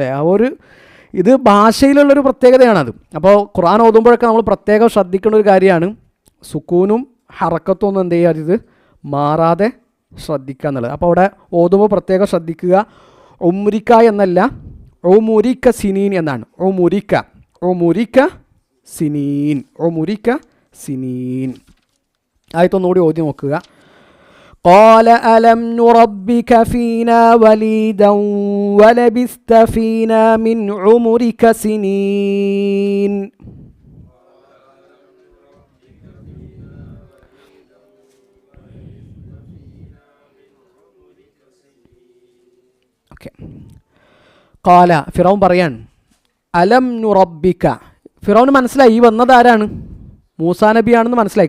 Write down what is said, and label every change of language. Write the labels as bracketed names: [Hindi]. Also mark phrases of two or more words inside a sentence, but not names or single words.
[Malayalam] ആ ഒരു ഇത് ഭാഷയിലുള്ളൊരു പ്രത്യേകതയാണത്. അപ്പോൾ ഖുർആൻ ഓതുമ്പോഴൊക്കെ നമ്മൾ പ്രത്യേകം ശ്രദ്ധിക്കേണ്ട ഒരു കാര്യമാണ് സുക്കൂനും ഹറക്കത്തും ഒന്നും എന്ത് ചെയ്യുക, ഇത് മാറാതെ ശ്രദ്ധിക്കുക എന്നുള്ളത്. അപ്പോൾ അവിടെ ഓതുമ്പോൾ പ്രത്യേകം ശ്രദ്ധിക്കുക. ഉമ്രിക്ക എന്നല്ല, [Arabic] عمرك سنين [Malayalam] എന്നാണ്. [Arabic] عمرك سنين. [Malayalam] ആയത്തൊന്നുകൂടി ഓതി നോക്കുക. [Arabic] قال ألم نربك فينا وليدا ولبثت فينا من عمرك سنين. قال فرعون പറയാൻ, ألم نربك. [Malayalam] ഫിറൗന് മനസ്സിലായി ഈ വന്നത് ആരാണ്, മൂസാ നബിയാണെന്ന് മനസ്സിലായി.